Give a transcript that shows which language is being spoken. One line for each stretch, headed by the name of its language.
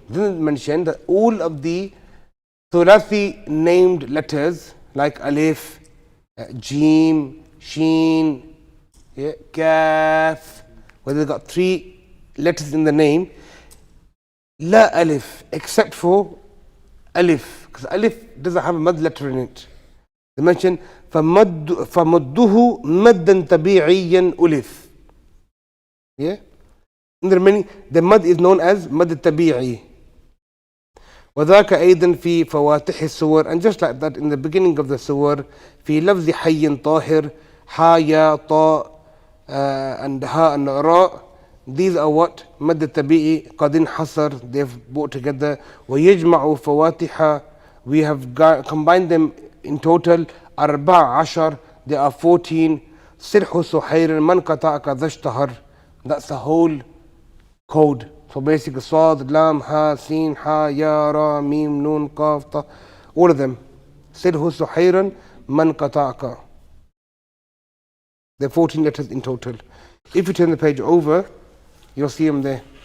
English: Then mention that all of the Thulathi named letters, like Alif, Jim, Sheen, yeah, Kaf, where they've got 3 letters in the name, La Alif, except for Alif, because Alif doesn't have a mad letter in it. They mention
Arabic: فَمُدُّهُ مَدًّا طَبِيعِيًّا أُلِف.
English: Yeah? In the remaining, the mad is known as Mad Tabi'i.
Arabic: وذاك أيضا في فواتح السور,
English: and just like that in the beginning of the surah,
Arabic: في لفظ حي طاهر,
English: ha, ya, ta, and ha and ra. These are what? Mad Tabi'i, Qadin Hasar, they've brought together.
Arabic: ويجمع فواتح,
English: we have combined them in total. 14, there are 14.
Arabic: سرح سحير من قطعك ذا اشتهر.
English: That's the whole code. So basically Sad, Lam, Ha, Sin, Ha, Ya, Ra, Mim, Noon, Qaf, Ta, all of them. Sirhu Suhayran Man Qata'aka. There are 14 letters in total. If you turn the page over, you'll see them there.